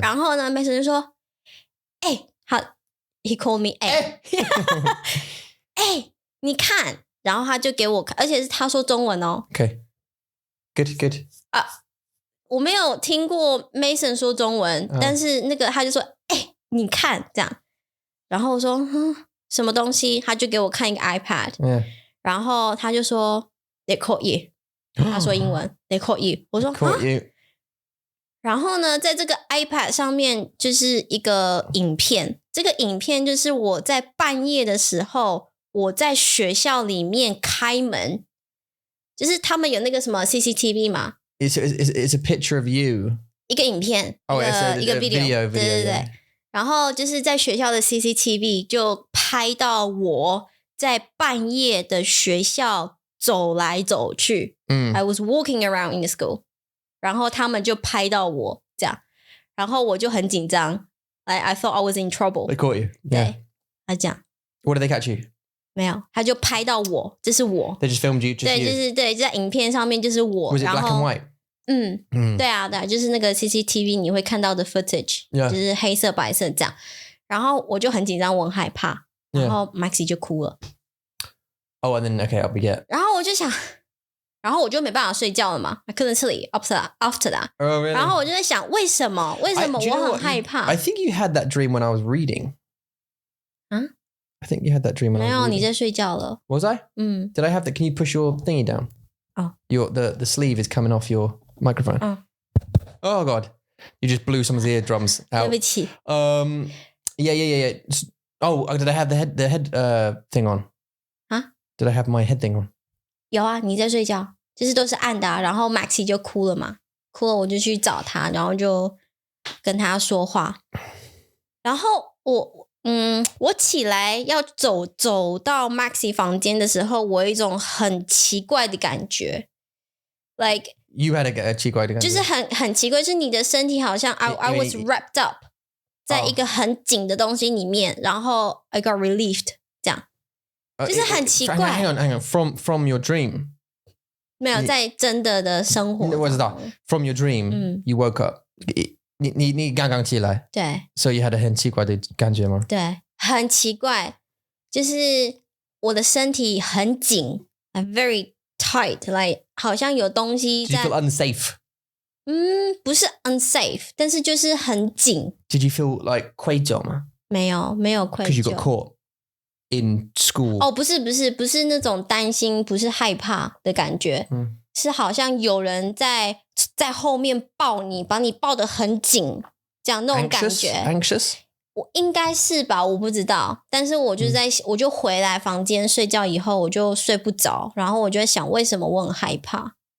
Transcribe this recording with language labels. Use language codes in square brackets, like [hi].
[zh] 然后呢 Mason 就说：“哎、他 [en] he called me [zh] 哎、哎、你看。” 然后他就给我看，而且是他说中文哦。 [en] Okay. Good. [zh] 我没有听过 Mason 说中文，但是那个他就说：“哎、你看这样。” 然后我说：“什么东西？” 他就给我看一个 iPad。 [en] Yeah. [zh] 然后他就说 [en] They caught you [zh] 他说英文 They caught you 我说 [en] Caught you. [zh] 然后呢在这个 iPad 上面就是一个影片这个影片就是我在半夜的时候我在学校里面开门就是他们有那个什么 CCTV 嘛 [en] It's a picture of you. [zh] 一个影片 [en] Oh, it's [zh] 一个 video 对 [en] yeah. [zh] 然后就是在学校的 CCTV 就拍到我在半夜的学校走来走去。 [en] I was walking around in the school. [zh] 然后他们就拍到我这样，然后我就很紧张。 [en] I thought I was in trouble. They caught you. [zh] 对，他讲 [en] What did they catch you? [zh] 没有，他就拍到我，这是我。 [en] They just filmed you. Just [zh] 对， [en] you. [zh] 就是对，就在影片上面就是我。 [en] Was it [zh] 然 [en] black [zh] 后 [en] and white? [zh] 对啊，对啊，就是那个 CCTV 你会看到的 footage， 就是黑色白色这样。然后我就很紧张，我很害怕。然后 Maxi 就哭了。 [en] Oh, and then okay, I'll begin. [zh] 然后我就想，然后我就没办法睡觉了嘛。 [en] I couldn't sleep after that. Oh, really? [zh] 然后我就在想，为什么我很害怕 [en] I think you had that dream when I was reading. 啊？ I think you had that dream when [zh] 没 [en] I was [zh] 有， [en] reading. [zh] 你在睡觉了。 [en] Was I? Did I have that? Can you push your thingy down? Oh. The sleeve is coming off your microphone. Oh, God. You just blew someone's eardrums [zh] 对 [en] out. [zh] 不起。 [en] Yeah. Oh, did I have the head thing on? 啊？ Did I have my head thing on? [zh] 有啊，你在睡觉，就是都是暗的啊。然后 Maxi 就哭了嘛，哭了我就去找他，然后就跟他说话。然后我起来要走到 Maxi 房间的时候，我有一种很奇怪的感觉 ， [en] like You had a [zh] 奇怪的感觉，就是很奇怪，就是你的身体好像 [en] I was wrapped up [zh] 在一个很紧的东西里面，然后 [en] I got relieved [zh] 这样，就是很奇怪。 [en] Hang on. From your dream. [zh] 没有在真的生活。我知道 [en] From your dream, you woke up. [zh] 你刚刚起来，对， [en] So you had a [zh] 很奇怪的感觉吗？对，很奇怪，就是我的身体很紧 ， [en] I'm very tight， like [zh] 好像有东西 [en] Did you [zh] 在。 [en] feel unsafe? [zh] 不是 unsafe， 但是就是很紧。 [en] Did you feel like [zh] 愧疚吗？没有愧疚。 [en] Because you got caught in school. [zh] 哦，不是那种担心，不是害怕的感觉，是好像有人在后面抱你，把你抱得很紧，这样那种感觉。 [en] Anxious? [zh] 我应该是吧，我不知道。但是我就我就回来房间睡觉以后，我就睡不着，然后我就在想，为什么我很害怕？